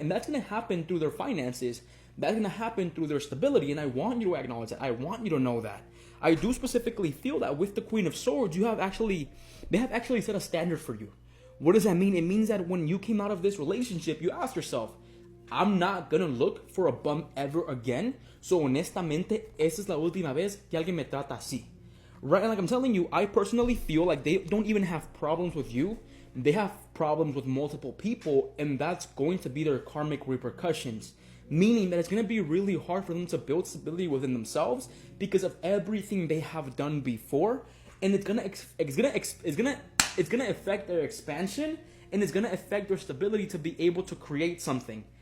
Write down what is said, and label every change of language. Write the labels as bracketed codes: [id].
[en] And that's gonna happen through their finances. That's gonna happen through their stability. And I want you to acknowledge that. I want you to know that. I do specifically feel that with the Queen of Swords, they have actually set a standard for you. What does that mean? It means that when you came out of this relationship, you asked yourself, I'm not gonna look for a bum ever again. [es] So honestamente, esa es la última vez que alguien me trata así. [en] Right? And like I'm telling you, I personally feel like they don't even have problems with you. They have problems with multiple people, and that's going to be their karmic repercussions. Meaning that it's going to be really hard for them to build stability within themselves because of everything they have done before, and it's gonna affect their expansion, and it's gonna affect their stability to be able to create something.